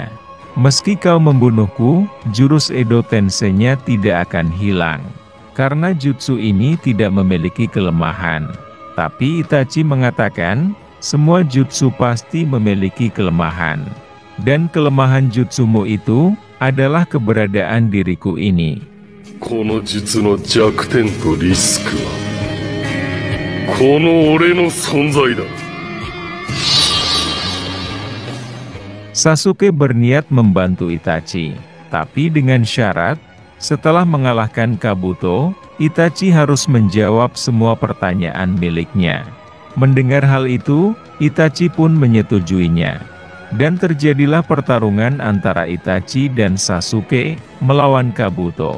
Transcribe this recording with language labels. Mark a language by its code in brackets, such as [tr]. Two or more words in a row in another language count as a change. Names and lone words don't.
[id] "Meski kau membunuhku, jurus Edo Tensei-nya tidak akan hilang. Karena jutsu ini tidak memiliki kelemahan." Tapi Itachi mengatakan, "Semua jutsu pasti memiliki kelemahan. Dan kelemahan jutsumu itu adalah keberadaan diriku ini." [ja] この術の弱点とリスクは、この俺の存在だ。 [id] Sasuke berniat membantu Itachi, tapi dengan syarat, setelah mengalahkan Kabuto, Itachi harus menjawab semua pertanyaan miliknya. Mendengar hal itu, Itachi pun menyetujuinya. Dan terjadilah pertarungan antara Itachi dan Sasuke melawan Kabuto.